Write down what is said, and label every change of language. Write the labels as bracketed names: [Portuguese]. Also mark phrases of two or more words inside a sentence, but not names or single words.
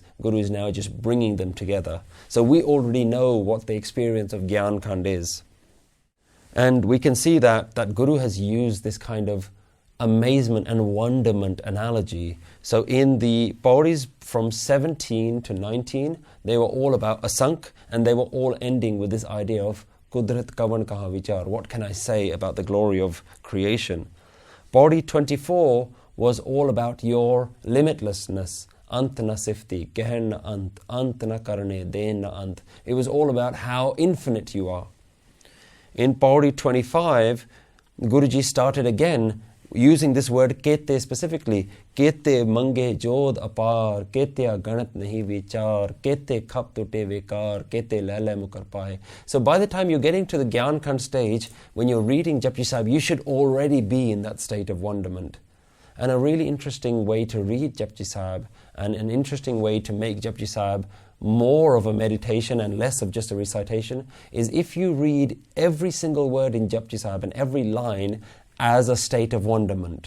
[English] Guru is now just bringing them together. So we already know what the experience of Giaan Khand is. And we can see that Guru has used this kind of amazement and wonderment analogy. So in the Pauris from 17 to 19, they were all about asank, and they were all ending with this idea of [Punjabi] ਕੁਦਰਤਿ ਕਵਣ ਕਹਾ ਵੀਚਾਰੁ. [English] What can I say about the glory of creation? Pauri 24 was all about your limitlessness. [Punjabi] ਅੰਤ ਨ ਸਿਫਤੀ, ਗਹਿਰ ਨ ਅੰਤ ਨ ਕਰਣੈ, ਦੇਣਿ ਨ ਅੰਤ na karne, den na ant. [English] It was all about how infinite you are. In Pauri 25, Guruji started again using this word kaytay specifically. [Punjabi] ਕੇਤੇ ਮੰਗਹਿ ਜੋਧ ਅਪਾਰ, ਕੇਤਿਆ ਗਣਤ ਨਹੀ ਵੀਚਾਰ, ਕੇਤਿਆ ਖਪ ਤੂਟਹਿ ਵੇਕਾਰ, ਕੇਤੇ ਲੈ ਲੈ ਮੁਕਰ ਪਾਹਿ. [English] So by the time you're getting to the Giaan Khand stage, when you're reading Japji Sahib, you should already be in that state of wonderment. And a really interesting way to read Japji Sahib, and an interesting way to make Japji Sahib more of a meditation and less of just a recitation, is if you read every single word in Japji Sahib and every line as a state of wonderment.